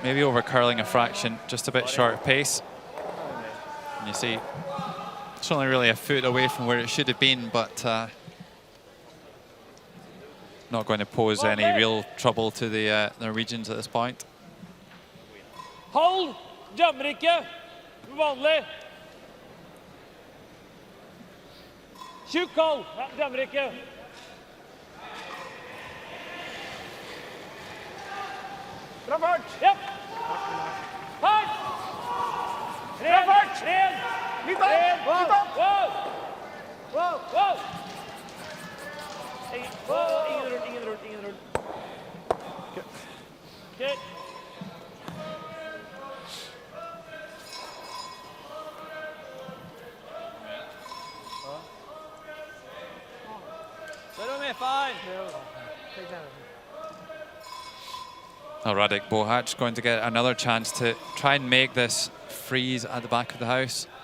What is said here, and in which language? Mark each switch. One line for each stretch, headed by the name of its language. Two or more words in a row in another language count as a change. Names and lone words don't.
English: Maybe over curling a fraction, just a bit short of pace. And you see, it's only really a foot away from where it should have been, but not going to pose any real trouble to the Norwegians at this point.
Norwegian: Hold! Dømmer ikke! Vanlig! Tjukk hold! Dømmer ikke! Bra fart! Ja! Fart! Bra fart! Ren! Litt opp! Litt opp! Wow! Wow! Wow! Ingen rull.
English: Okay. Now Radek Bohac going to get another chance to try and make this freeze at the back of the house.